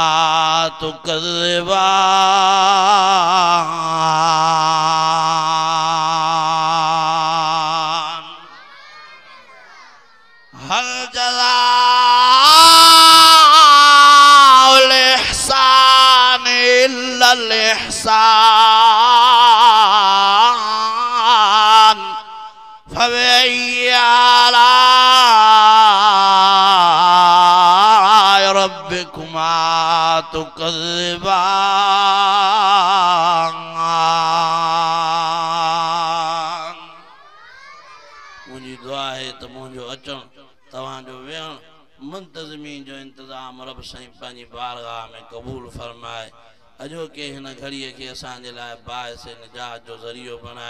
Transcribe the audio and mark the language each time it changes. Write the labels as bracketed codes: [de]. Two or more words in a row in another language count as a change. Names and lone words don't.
[ar] تكذبان هل جزاء الإحسان إلا الإحسان فبأي آلاء ربكما تكذبان [sd] मुंहिंजी दुआ है त मुंहिंजो अचणु मुंतज़मीन जो इंतज़ाम रब साईं पंहिंजी बारगाह में क़बूल फरमाए। अजो के हिन घड़ीअ खे असांजे लाइ बाइस निजात जो ज़रियो बणाए।